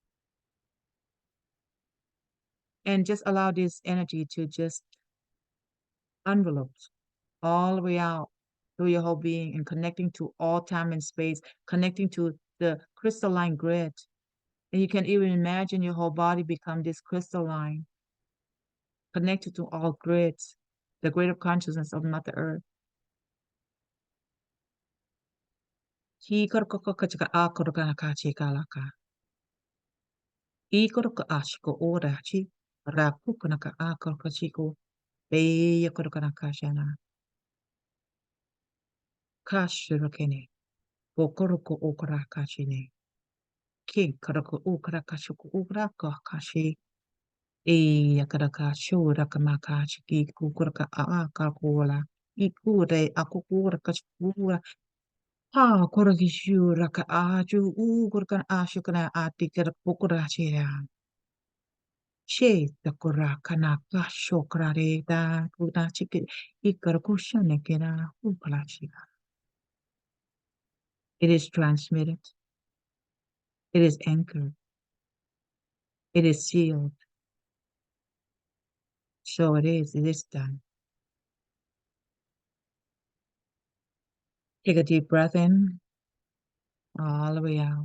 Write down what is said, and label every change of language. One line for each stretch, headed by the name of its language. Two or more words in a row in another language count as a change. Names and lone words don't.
English: And just allow this energy to just envelope all the way out through your whole being and connecting to all time and space, connecting to the crystalline grid. And you can even imagine your whole body become this crystalline, connected to all grids, the grid of consciousness of Mother Earth. Hi koroko kachika a koroka nakachi kalaka. I koroko ashiko ora chi. Rakuka naka a koroko chiko. Beya koroka nakashana. Kashirokene. Bokoroko okara kachine. King koroko okara kashuko uraka kashi. E yakaraka shura kamaka chiki kukuraka a kakola. Ikure akukura kachukura. Ha korokishura ka aju ukurkan ashukana atikara pukura chira. She takura kana kashokrare da kuna chiki ikarakushane kera upalachira. It is transmitted. It is anchored. It is sealed. So it is. It is done. Take a deep breath in, all the way out.